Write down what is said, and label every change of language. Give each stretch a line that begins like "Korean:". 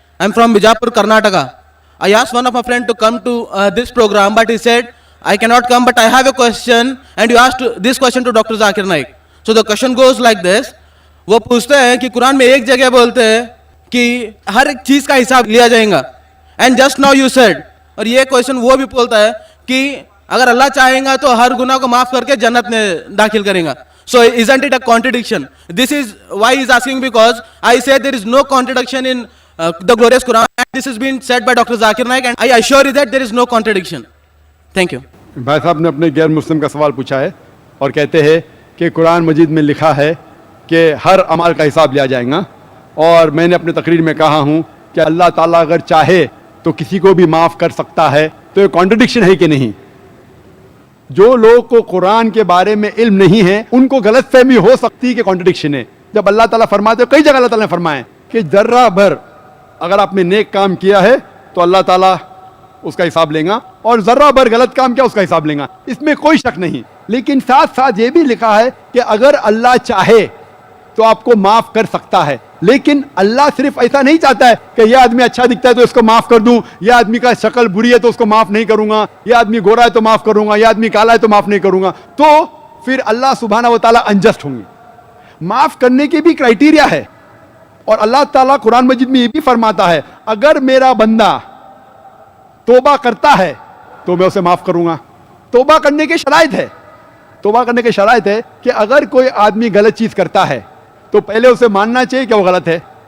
English: I'm from Bijapur, Karnataka. I asked one of my friends to come to this program, but he said, I cannot come, but I have a question, and you asked this question to Dr. Zakir Naik. So the question goes like this.
Hindi: वो पूछते हैं कि कुरान में एक जगह बोलते हैं कि हर एक चीज़ का हिसाब लिया जाएगा,
English: and just now you said,
Hindi: और ये क्वेश्चन वो भी बोलता है कि अगर अल्लाह चाहेगा तो हर गुनाह को माफ करके जन्नत में दाखिल करेगा.
English: So isn't it a contradiction? This is why he's asking, because I say there is no contradiction in the glorious Quran, and this has been said by Dr. Zakir Naik, and I assure you that there is no contradiction. Thank you.
Hindi: भाई साहब ने अपने गैर मुस्लिम का सवाल पूछा है और कहते हैं कि कुरान मजीद में लिखा है कि हर अमल का हिसाब लिया जाएगा, और मैंने अपने तकरीर में कहा हूँ कि अल्लाह ताला अगर चाहे तो किसी को भी माफ़ कर सकता है. तो ये कॉन्ट्रडिक्शन है कि नहीं? जो लोग को कुरान के बारे में इल्म नहीं है उनको गलत फहमी हो सकती है कि कॉन्ट्रडिक्शन है. जब अल्लाह ताला फरमाते हो, कई जगह अल्लाह ताला ने फरमाया कि जर्रा भर अगर आपने नेक काम किया है तो अल्लाह ताला उसका हिसाब लेगा, और जर्रा भर गलत काम किया उसका हिसाब लेगा, इसमें कोई शक नहीं. लेकिन साथ साथ ये भी लिखा है कि अगर अल्लाह चाहे तो आपको माफ कर सकता है. लेकिन अल्लाह सिर्फ ऐसा नहीं चाहता है कि यह आदमी अच्छा दिखता है तो इसको माफ कर दूं, यह आदमी का शक्ल बुरी है तो उसको माफ नहीं करूंगा, यह आदमी गोरा है तो माफ करूंगा, यह आदमी काला है तो माफ नहीं करूंगा. तो फिर अल्लाह सुब्हाना व तआला अनजस्ट होंगे. माफ करने के भी क्राइटेरिया है, और अल्लाह ताला कुरान मजीद में यह भी फरमाता है अगर मेरा बंदा तौबा करता है तो मैं उसे माफ करूंगा. तौबा करने के शराइत है. तौबा करने के शराइत है कि अगर कोई आदमी गलत चीज करता है तो पहले उसे मानना चाहिए कि वो गलत है.